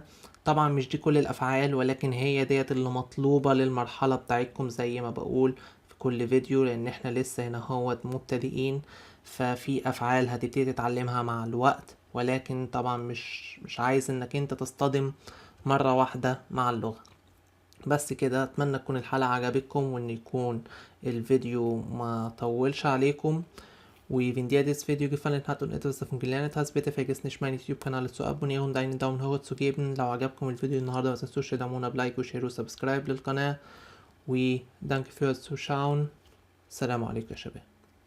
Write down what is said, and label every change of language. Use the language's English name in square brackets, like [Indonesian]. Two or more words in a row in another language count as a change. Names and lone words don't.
[Arabic] طبعا مش دي كل الأفعال، ولكن هي ديت اللي مطلوبة للمرحلة بتاعتكم زي ما بقول كل فيديو، لان احنا لسه هنا هو مبتدئين، ففي افعال هتبتدي تتعلمها مع الوقت، ولكن طبعا مش عايز انك انت تصطدم مرة واحدة مع اللغة. بس كده، اتمنى تكون الحلقة عجبتكم وان يكون الفيديو ما طولش عليكم. [German] Och wenn dir das Video gefallen hat und etwas davon gelernt hast, bitte vergiss nicht, meinen YouTube-Kanal zu abonnieren und einen Daumen hoch zu geben. [Arabic] لو عجبكم الفيديو النهاردة ما تنسوش تدعمونا بلايك وشير وسبسكرايب للقناة. [German] ودانke fürs Zuschauen. [Arabic] السلام عليكم يا شباب.